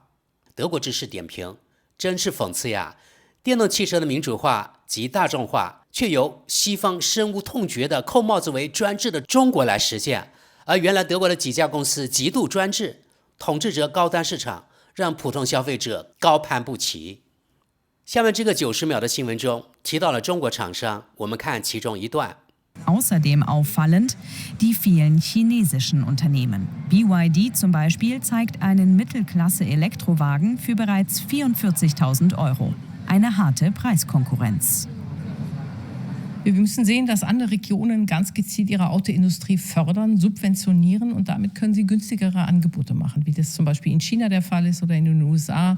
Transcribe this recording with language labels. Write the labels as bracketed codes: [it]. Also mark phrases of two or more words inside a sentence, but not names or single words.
[zh] 德国知识点评：真是讽刺呀！电动汽车的民主化及大众化，却由西方深恶痛绝的扣帽子为专制的中国来实现，而原来德国的几家公司极度专制，统治着高端市场，让普通消费者高攀不起。下面这个90秒的新闻中提到了中国厂商，我们看其中一段。 [de] Außerdem auffallend die vielen chinesischen Unternehmen. BYD zum Beispiel zeigt einen Mittelklasse-Elektrowagen für bereits 44.000 €. Eine harte Preiskonkurrenz. Wir müssen sehen, dass andere Regionen ganz gezielt ihre Autoindustrie fördern, subventionieren und damit können sie günstigere Angebote machen, wie das zum Beispiel in China der Fall ist oder in den USA.